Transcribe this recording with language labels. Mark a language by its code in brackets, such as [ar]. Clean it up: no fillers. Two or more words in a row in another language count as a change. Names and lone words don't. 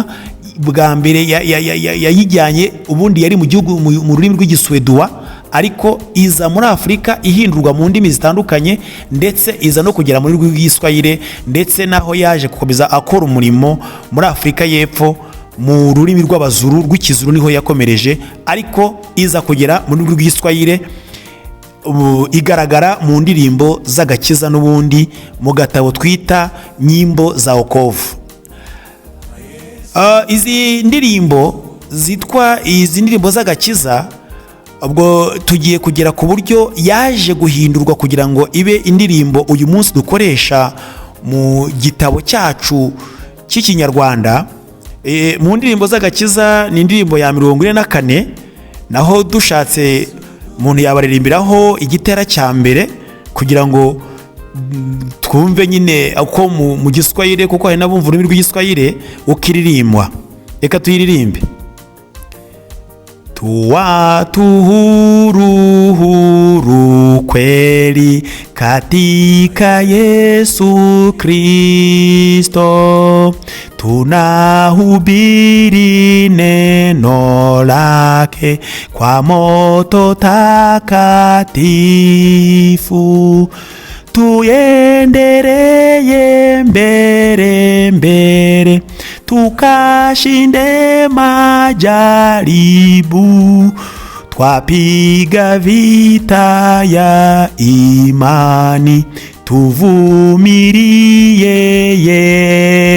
[rw] Bwa mbere yayijyanye, ubundi yari mu gihugu mu rurimi rw'Igiswedwa, ariko iza muri Afurika ihindurwa mu ndimi zitandukanye, ndetse iza no kugera muri rw'Igiswahili, ndetse naho yaje gukomeza akora umurimo muri Afurika y'Epfo mu rurimi rw'Abazuru, rw'Ikizuru niho yakomereje, ariko iza kugera muri rw'Igiswahili, igaragara mu ndirimbo z'agakiza n'ubundi mu gatabo twita [sw] nyimbo za wokovu. [rw] Izi ndirimbo zitwa izi ndirimbo z'agakiza, ubwo tugiye kugera ku buryo yaje guhindurwa kugira ngo ibe indirimbo uyu munsi dukoresha mu gitabo cyacu cy'Ikinyarwanda. Mu ndirimbo z'agakiza ni indirimbo ya 44, naho dushatse umuntu yabaririmbiraho igitera cya mbere kugira ngo twumve nyine uko mu Giswahili, kuko hari n'abumva ururimi rw'Igiswahili ukiririmbwa. Reka tuyiririmbe. [sw] Watu huru kweli katika Yesu Kristo, tunahubiri neno lake kwa moto takatifu, tuendelee mbele tukashinde majaribu, twapiga vita ya imani, tuvumilie yetu.